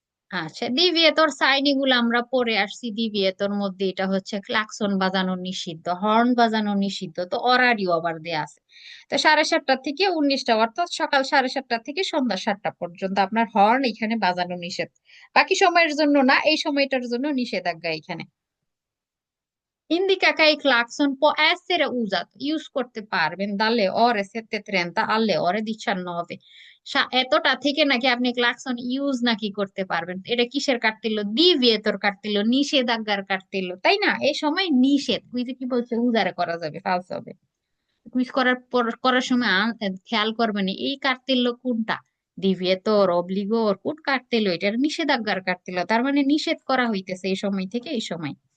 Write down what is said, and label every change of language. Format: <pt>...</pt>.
<bn>আচ্ছা, দিভিয়েতর সাইন এগুলো আমরা পড়ে আসছি। দিভিয়েতর মধ্যে এটা হচ্ছে ক্লাকসন বাজানো নিষিদ্ধ, হর্ন বাজানো নিষিদ্ধ। তো অরারিও আবার দেয়া আছে। তো 7:30 থেকে 19টা, অর্থাৎ সকাল 7:30 থেকে সন্ধ্যা 7টা পর্যন্ত আপনার হর্ন এখানে বাজানো নিষেধ। বাকি সময়ের জন্য না, এই সময়টার জন্য নিষেধাজ্ঞা এখানে।</bn> <it>Indica che il clacson può essere usato,</it> <bn>use করতে পারবেন</bn> <it>dalle ore 7:30 alle ore 19।</it> <bn>এতটা থেকে নাকি আপনি ক্লাকসন ইউজ নাকি করতে পারবেন। এটা কিসের কাটতিল? ডিভিয়েটর কাটতিল, নিষেধাজ্ঞার কাটতিল, তাই না? এই সময় নিষেধ, কুইজে কি বলছে? উজারে করা যাবে, ফালস হবে। কুইজ করার পর করার সময় খেয়াল করবেন এই কাটতিল কোনটা, ডিভিয়েটর অব্লিগোর কোন কাটতিল, এটা নিষেধাজ্ঞার কাটতিল, তার মানে নিষেধ করা হইতেছে এই সময় থেকে এই সময়।</bn>